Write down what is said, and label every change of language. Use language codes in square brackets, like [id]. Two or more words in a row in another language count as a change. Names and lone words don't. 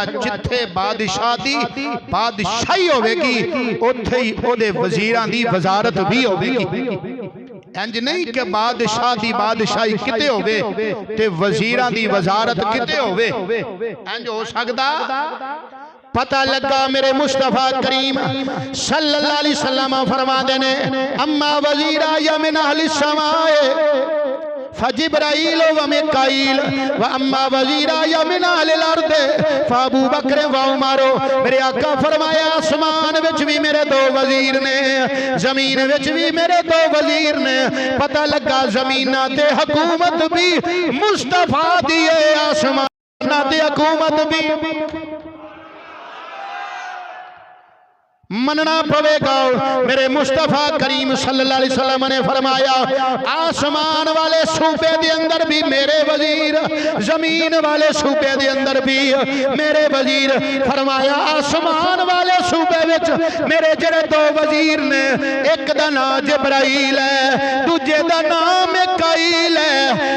[pa] ਜਿੱਥੇ ਬਾਦਸ਼ਾਹ ਦੀ ਬਾਦਸ਼ਾਹੀ ਹੋਵੇਗੀ ਉੱਥੇ ਹੀ ਓਹਦੇ ਵਜ਼ੀਰਾਂ ਦੀ ਵਜ਼ਾਰਤ ਭੀ ਹੋਵੇਗੀ। ਇੰਜ ਨਹੀਂ ਕਿ ਬਾਦਸ਼ਾਹ ਦੀ ਬਾਦਸ਼ਾਹੀ ਕਿਤੇ ਹੋਵੇ ਤੇ ਵਜ਼ੀਰਾਂ ਦੀ ਵਜ਼ਾਰਤ ਕਿਤੇ ਹੋਵੇ, ਇੰਜ ਹੋ ਸਕਦਾ? ਪਤਾ ਲੱਗਾ ਮੇਰੇ ਮੁਸਤਫ਼ਾ ਕਰੀਮ [ar] صلى الله عليه وسلم [pa] ਫ਼ਰਮਾਤੇ ਨੇ [ar] أما وزيراي من أهل السماء فجبريل وميكائيل وأما وزيراي من أهل الأرض فأبو بكر وعمر. [pa] ਮੇਰੇ ਆਕਾ ਫ਼ਰਮਾਇਆ ਆਸਮਾਨ ਵਿੱਚ ਭੀ ਮੇਰੇ ਦੋ ਵਜ਼ੀਰ ਨੇ, ਜ਼ਮੀਨ ਵਿੱਚ ਭੀ ਮੇਰੇ ਦੋ ਵਜ਼ੀਰ ਨੇ। ਪਤਾ ਲੱਗਾ ਜ਼ਮੀਨਾਂ ਤੇ ਹਕੂਮਤ ਭੀ ਮੁਸਤਫ਼ਾ ਦੀ ਹੈ, ਆਸਮਾਨ ਤੇ ਹਕੂਮਤ ਭੀ ਮੰਨਣਾ ਪਵੇਗਾ। ਮੇਰੇ ਮੁਸਤਫ਼ਾ ਕਰੀਮ [ar] صلى الله عليه وسلم [pa] ਨੇ ਫ਼ਰਮਾਇਆ ਆਸਮਾਨ ਵਾਲੇ ਸੂਬੇ ਦੇ ਅੰਦਰ ਭੀ ਮੇਰੇ ਵਜ਼ੀਰ, ਜ਼ਮੀਨ ਵਾਲੇ ਸੂਬੇ ਦੇ ਅੰਦਰ ਭੀ ਮੇਰੇ ਵਜ਼ੀਰ। ਫ਼ਰਮਾਇਆ ਆਸਮਾਨ ਵਾਲੇ ਸੂਬੇ ਵਿੱਚ ਮੇਰੇ ਜਿਹੜੇ ਦੋ ਵਜ਼ੀਰ ਨੇ, ਇੱਕ ਦਾ ਨਾਮ ਜਿਬਰਾਈਲ ਹੈ, ਦੂਜੇ ਦਾ ਨਾਮ ਮੀਕਾਈਲ ਹੈ।